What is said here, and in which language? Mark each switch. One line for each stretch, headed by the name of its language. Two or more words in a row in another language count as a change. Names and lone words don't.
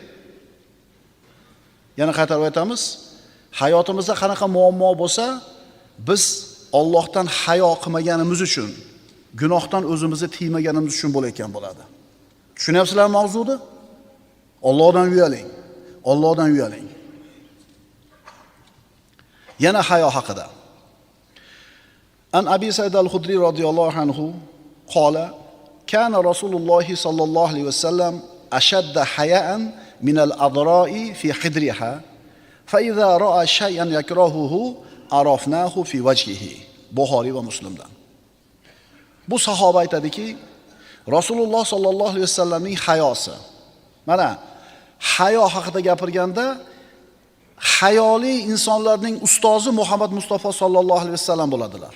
Uzbek: Yana qaytarib aytamiz, hayotimizda qanaqa muammo bo'lsa, biz Allohdan hayo qilmaganimiz uchun, gunohdan o'zimizni tiymaganimiz uchun bo'layotgan bo'ladi. Tushunyapsizlarmi mavzuni? Allohdan uyaling. Allohdan uyaling. Yana hayo haqida.
Arabic: عن أبي سعيد الخدري رضي الله عنه قال كان رسول الله صلى الله عليه وسلم أشد حياء من العذراء في خدرها فإذا رأى شيئا يكرهه عرفناه في وجهه.
Uzbek: Buxoriy va Muslimdan. Bu sahoba aytadiki, Rasululloh
Arabic: صلى الله عليه وسلم
Uzbek: hayosi. Mana hayo haqida gapirganda hayoli insonlarning ustozi Muhammad Mustafa
Arabic: صلى الله عليه وسلم
Uzbek: bo'ladilar.